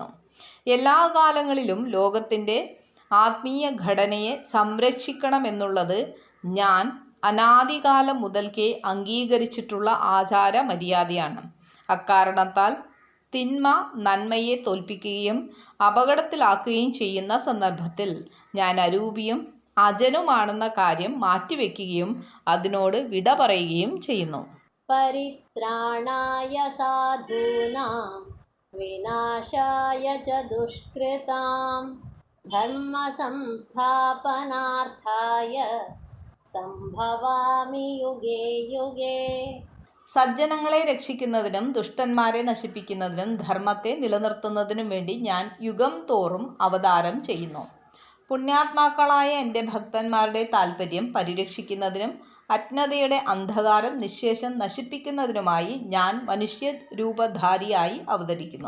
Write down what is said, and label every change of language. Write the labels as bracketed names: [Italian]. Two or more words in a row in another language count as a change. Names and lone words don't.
[Malayalam] എല്ലാ കാലങ്ങളിലും ലോകത്തിൻ്റെ ആത്മീയ ഘടനയെ സംരക്ഷിക്കണമെന്നുള്ളത് ഞാൻ അനാദികാലം മുതൽക്കേ അംഗീകരിച്ചിട്ടുള്ള ആചാര മര്യാദയാണ്. അക്കാരണത്താൽ തിന്മ നന്മയെ തോൽപ്പിക്കുകയും അപകടത്തിലാക്കുകയും ചെയ്യുന്ന സന്ദർഭത്തിൽ ഞാൻ അരൂപിയും അജനുമാണെന്ന കാര്യം മാറ്റിവെക്കുകയും അതിനോട് വിട പറയുകയും ചെയ്യുന്നു. [Sanskrit] परित्राणाय साधूनां विनाशाय च दुष्कृताम् धर्म संस्थापनार्थाय सम्भवामि युगे युगे. [Malayalam] സജ്ജനങ്ങളെ രക്ഷിക്കുന്നതിനും ദുഷ്ടന്മാരെ നശിപ്പിക്കുന്നതിനും ധർമ്മത്തെ നിലനിർത്തുന്നതിനും വേണ്ടി ഞാൻ യുഗം തോറും അവതാരം ചെയ്യുന്നു. പുണ്യാത്മാക്കളായ എൻ്റെ ഭക്തന്മാരുടെ താൽപ്പര്യം പരിരക്ഷിക്കുന്നതിനും അജ്ഞതയുടെ അന്ധകാരം നിശ്ശേഷം നശിപ്പിക്കുന്നതിനുമായി ഞാൻ മനുഷ്യരൂപധാരിയായി അവതരിക്കുന്നു.